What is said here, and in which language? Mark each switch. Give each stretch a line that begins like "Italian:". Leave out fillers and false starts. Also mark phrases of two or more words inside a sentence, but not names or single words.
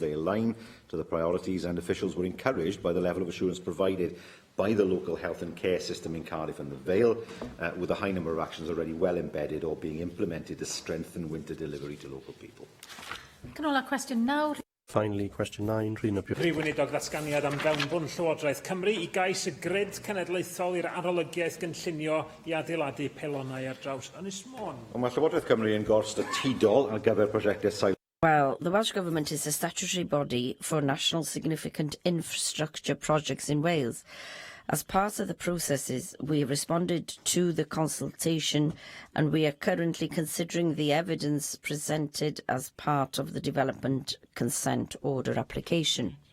English: They align to the priorities, and officials were encouraged by the level of assurance provided by the local health and care system in Cardiff and the Vale, with a high number of actions already well embedded or being implemented to strengthen winter delivery to local people. Canola question now. Finally, question 9, Rhino Pugh.
Welsh: Prif Weinidog ddatganiad am fewnbwn Llywodraeth Cymru i gais y grid cenedlaethol i'r arolygiaeth gynllunio i adeiladu pelonau ar draws Ynys Môn. Mae Llywodraeth Cymru yn gors statudol ar gyfer prosiectau sail
English: Well, the Welsh Government is a statutory body for national significant infrastructure projects in Wales. As part of the processes, we responded to the consultation and we are currently considering the evidence presented as part of the Development Consent Order application.